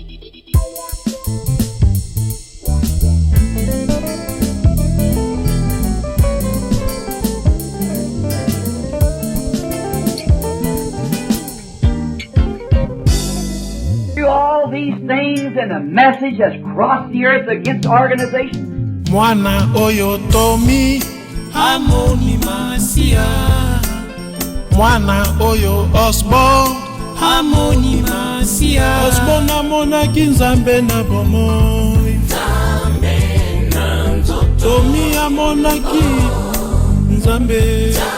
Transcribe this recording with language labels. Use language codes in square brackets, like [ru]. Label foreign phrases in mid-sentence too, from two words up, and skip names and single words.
[en] All these things and the message that's crossed the earth against organization. [ln] Mwana oyo Tomi Amoni Masia, mwana oyo Osborn Amoni Masia, Osborn amonaki Nzambe na bomoi. Tomi amonaki Nzambe.